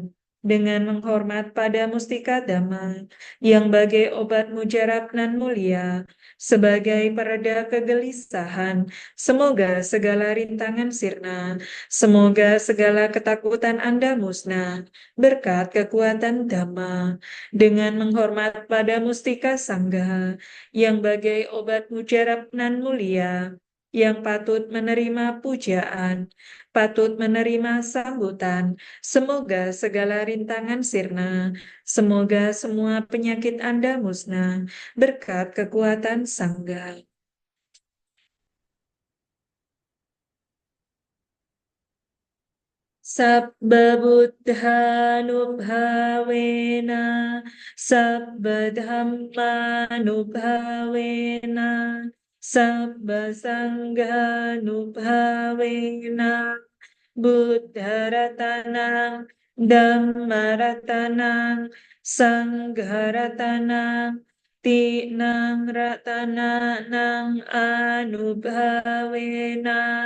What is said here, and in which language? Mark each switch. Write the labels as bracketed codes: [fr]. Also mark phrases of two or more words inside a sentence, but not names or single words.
[id] Dengan menghormat pada mustika Dhamma yang bagai obat mujarab nan mulia sebagai pereda kegelisahan, semoga segala rintangan sirna, semoga segala ketakutan Anda musnah berkat kekuatan Dhamma dengan menghormat pada mustika Sangha yang bagai obat mujarab nan mulia yang patut menerima pujaan, patut menerima sambutan. Semoga segala rintangan sirna, semoga semua penyakit Anda musnah berkat kekuatan Sangha. [pi] Sabba buddhanubhavena sabba dhammanubhavena sabba sanghanubhavena buddharatanang dhammaratanang sangharatanang tinang ratanang anubhavena